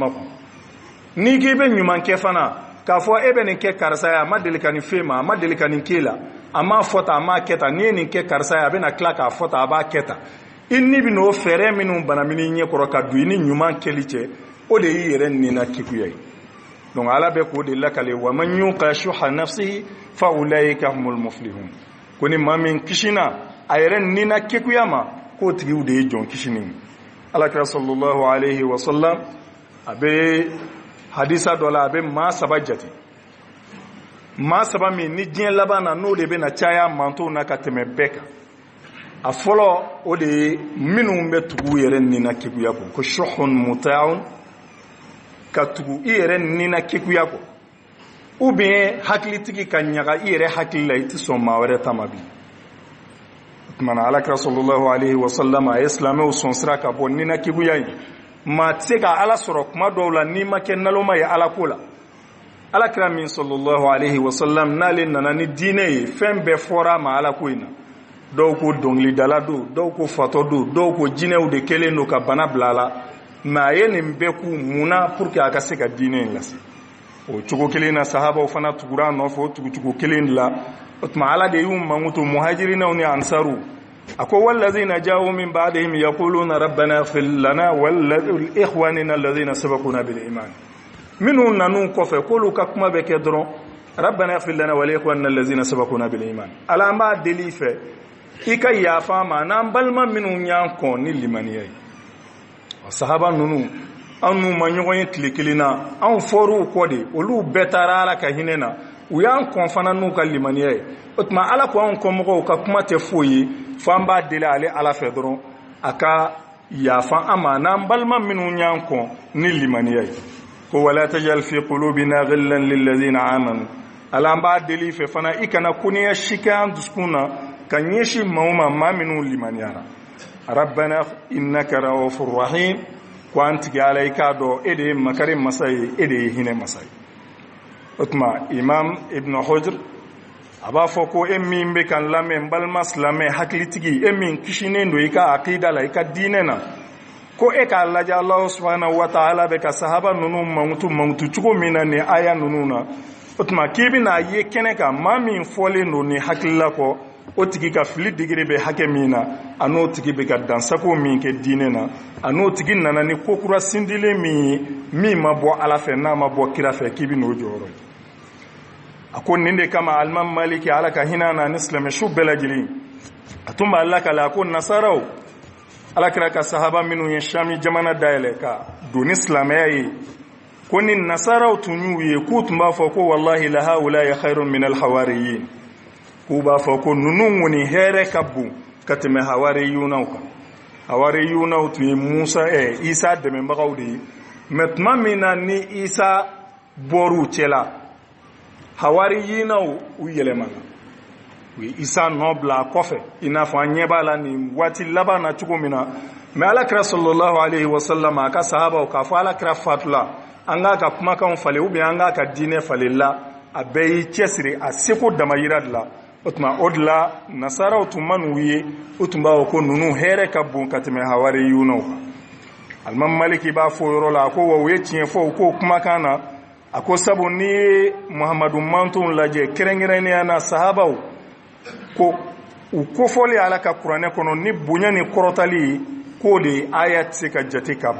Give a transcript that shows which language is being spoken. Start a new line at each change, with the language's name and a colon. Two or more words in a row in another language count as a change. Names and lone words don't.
Bambara: kɔnɔ n'i k'i bɛ ɲuman kɛ fana k'a fɔ e bɛ nin kɛ karisa ye a ma deli ka nin f'e ma a ma deli ka nin k'e la a m'a fɔ tan a m'a kɛ tan n'i ye nin kɛ karisa ye a bɛna tila k'a fɔ tan a b'a kɛ tan i ni bɛ n'o fɛɛrɛ minnu banamini ɲɛkɔrɔ ka don i ni ɲuman kɛli cɛ o de y'i yɛrɛ nina kekuya ye donc ala be ko de lakale
Arabic: ومن يوق شح نفسه فأولئك هم المفلحون
Bambara: koni mamin kishina ayren nina kekuyama ko tigiu de jon kishinin alakira
Arabic: صلى الله عليه وسلم
Bambara: abe hadisa dola abe ma sabajati ma saba min ni diɲɛ laban na n'o de bɛ na caya mantow na ka tɛmɛ bɛɛ kan a fɔlɔ o de ye minnu bɛ tugu yɛrɛ nina kekuya kɔ ko
Arabic: شح مطاع
Bambara: ka tugu i yɛrɛ nina kekuya kɔ
French: ou bien
Bambara: hakilitigi ka ɲaga i yɛrɛ hakili la i tɛ sɔn maa wɛrɛ ta ma bi o tumana alakira
Arabic: صلى الله عليه وسلم
Bambara: a ye silamɛw sɔn sira ka bɔ nina kekuya in maa tɛ se ka ala sɔrɔ kuma dɔw la n'i ma kɛ naloma ye ala ko la alakira min
Arabic: صلى الله عليه وسلم
Bambara: n'ale nana ni diinɛ ye fɛn bɛɛ fɔra ma ala ko in na dɔw ko dɔnkilidala do dɔw ko fatɔ do dɔw ko jinɛw de kɛlen do ka bana bila a la mais a ye nin bɛɛ k'u munna
French: pour que
Bambara: a ka se ka diinɛ in lase o cogo kelen na sahabaw fana tugura a nɔfɛ o tugucogo kelen de la o tuma ala de y'u mankuto muhajirinaw ni ansaru a ko
Arabic: والذين جاءوا من بعدهم يقولون ربنا اغفر لنا ولإخواننا الذين سبقونا بالإيمان
Bambara: minnu nanu kɔfɛ k'olu ka kuma bɛ kɛ dɔrɔn
Arabic: ربنا اغفر لنا ولإخواننا الذين سبقونا بالإيمان
Bambara: ala an b'a deli fɛ i ka yafa ma n'an balima minnu y'an kɔn ni limaniya ye sahaba ninnu an n'u ma ɲɔgɔn ye tile kelen na anw fɔr'u kɔ de olu bɛɛ taara ala ka hinɛ na u y'an kɔn fana n'u ka limaniya ye o tuma ala ko anw kɔmɔgɔw ka kuma tɛ foyi ye fo an b'a deli ale ala fɛ dɔrɔn a ka yafa an ma n'an balima minnu y'an kɔn ni limaniya ye ko
Arabic: ولا تجعل في قلوبنا غلا للذين آمنوا
Bambara: ala an b'a deli fɛ fana i kana kuniya sikɛ an dusukun na ka ɲɛsi maaw ma maa minnu limaniyara
Arabic: ربنا إنك رؤوف رحيم
Bambara: ko an tigi ala i k'a dɔn e de ye makari masa ye e de ye hinɛ masa ye o tuma imam ibn hujr a b'a fɔ ko e min bɛ kan lamɛn n balima silamɛ hakilitigi e min kisinen don i ka aqida la i ka diinɛ na ko e k'a lajɛ
Arabic: الله سبحانه وتعالى
Bambara: bɛ ka sahaba ninnu mankutu cogo min na nin aya ninnu na o tuma k'i bɛna ye kɛnɛ kan maa min fɔlen don nin hakilila kɔ o tigi ka fili digiri bɛ hakɛ min na a n'o tigi bɛ ka dansago min kɛ diinɛ na a n'o tigi nana ni kokura sindilen min ye min ma bɔ ala fɛ n'a ma bɔ kira fɛ k'i bɛ n'o jɔyɔrɔ ye a ko nin de kama alimami maliki ala ka hinɛ na ni silamɛsu bɛɛ lajɛlen a tun b'a lakale a ko nasaraw alakira ka sahaba minnu ye shami jamana dayɛlɛ ka don ni silamɛya ye ko ni nasaraw tun y'u ye k'u tun b'a fɔ ko
Arabic: والله لهؤلاء خير من الحواريين
Bambara: k'u b'a fɔ ko ninnu kɔni hɛrɛ ka bon ka tɛmɛ hawariyunaw kan hawariyunaw tun ye isa dɛmɛbagaw de ye mais tuma min na ni isa bɔr'u cɛla hawariyinaw u yɛlɛmana u ye isa nɔ bila a kɔfɛ i n'a fɔ an ɲɛ b'a la nin waati laban na cogo min na mais alakira
Arabic: صلى الله عليه وسلم
Bambara: a ka sahabaw k'a fɔ alakira fatula an k'a ka kumakanw falen
French: ou bien
Bambara: an k'a ka diinɛ falen la a bɛɛ y'i cɛsiri a seko damayira de la o tuma o de la nasaraw tun man'u ye u tun b'a fɔ ko ninnu hɛrɛ ka bon ka tɛmɛ hawariyunaw kan alimami maliki b'a fɔ o yɔrɔ la a ko wa u ye tiɲɛ fɔ u k'o kumakan na a ko sabu n'i ye muhamadu mantonw lajɛ kɛrɛnkɛrɛnnenya na sahabaw ko u kofɔli ala ka kuranɛ kɔnɔ ni bonya ni kɔrɔtali k'o de ye aya tɛ se ka jate ka